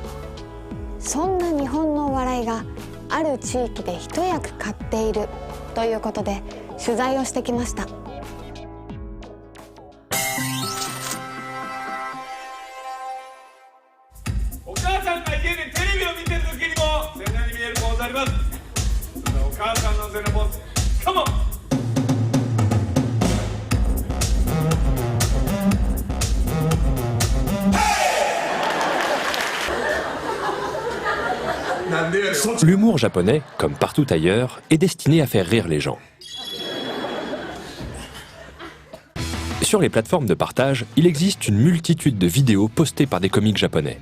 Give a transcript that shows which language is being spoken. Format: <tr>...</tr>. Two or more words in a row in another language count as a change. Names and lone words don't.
<ja>そんな日本のお笑いがある地域で一役買っているということで取材をしてきました。お母さんが家でテレビを見てる時にも背中に見えるポーズあります。お母さんの背のポーズ、カモン。</ja> <fr>L'humour japonais, comme partout ailleurs, est destiné à faire rire les gens. Sur les plateformes de partage, il existe une multitude de vidéos postées par des comiques japonais.</fr>